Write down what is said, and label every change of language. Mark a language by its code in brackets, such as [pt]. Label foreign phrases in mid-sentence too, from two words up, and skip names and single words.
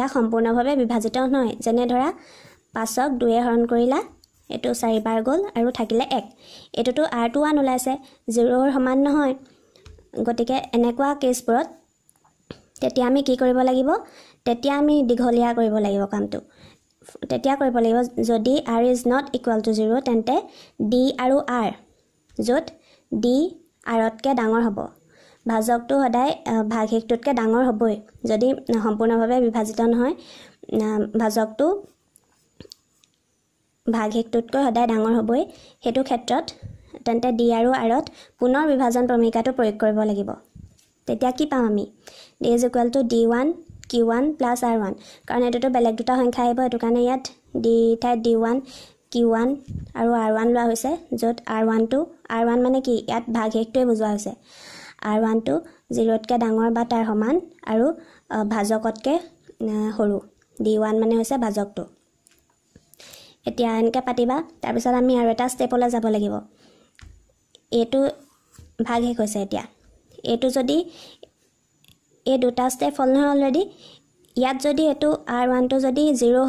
[as] সম্পূৰ্ণভাৱে বিভাজিত নহয় যেনে ধৰা 5ক 2 এ হৰণ কৰিলা এটো 4 বাৰ গল আৰু থাকিলে 1 এটোটো r2 1 ওলাইছে 0 ৰ সমান নহয় গতিকে এনেকুৱা কেছবোৰত তেতিয়া আমি কি কৰিব লাগিব তেতিয়া আমি দীঘলীয়া কৰিব লাগিব কামটো তেতিয়া কৰিব লাগিব যদি [en] r is not equal to 0 [as] তেন্তে d আৰু r যত d r তকে ডাঙৰ হ'ব ভাজকটো সদায় ভাগহেকটোতকে ডাঙৰ হ'বই যদি সম্পূৰ্ণভাৱে বিভাজিত নহয় ভাজকটো ভাগহেকটোতকৈ সদায় ডাঙৰ হ'বই হেতু ক্ষেত্ৰত তেন্তে d আৰু r ত পুনৰ বিভাজন প্ৰমেয়িকাটো প্ৰয়োগ কৰিব লাগিব তেতিয়া কি পাম আমি [en] d is equal to d1 q1 plus r1 [as] কাৰণ এটোটো বেলেগ দুটা সংখ্যা আহিব এটো কাৰণে ইয়াত d ঠাই d1 q1 আৰু r1 লোৱা হৈছে যত r1 মানে কি ইয়াত ভাগহেকটোৱে বুজোৱা হৈছে r1 টো 0 তকে ডাঙৰ বা তাৰ সমান আৰু ভাজকতকে সৰু d1 মানে হৈছে ভাজকটো এতিয়া এনেকৈ পাতিবা তাৰ পিছত আমি আৰু এটা ষ্টেপলৈ যাব লাগিব এটো ভাগহেক হৈছে এতিয়া এটো যদি এই দুটা ষ্টেপ ফল নহয় অলৰেডি ইয়াত যদি এটো r1 টো যদি 0